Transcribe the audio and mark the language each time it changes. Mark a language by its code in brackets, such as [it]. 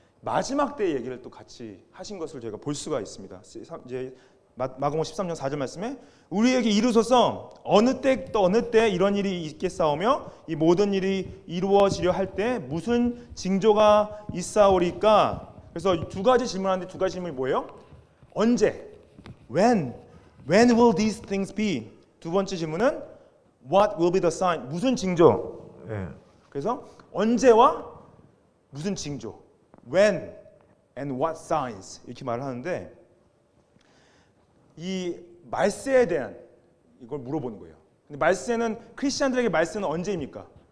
[ko] 마지막 때 얘기를 또 같이 하신 것을 저희가 볼 수가 있습니다. 이제 마가복음 13장 4절 말씀에 우리에게 이루소서 어느 때 또 어느 때 이런 일이 있겠사오며 이 모든 일이 이루어지려 할 때 무슨 징조가 있사오리까? 그래서 두 가지 질문하는데 두 가지 질문이 뭐예요? 언제? [en] When will these things be? [ko] 두 번째 질문은 [en] What will be the sign? [ko] 무슨 징조? 그래서 언제와 무슨 징조? [en] When and what signs? [ko] 이렇게 말을 하는데 이 말세에 대한 이걸 물어보는 거예요. 근데 말세는 크리스천들에게 말세는 언제입니까?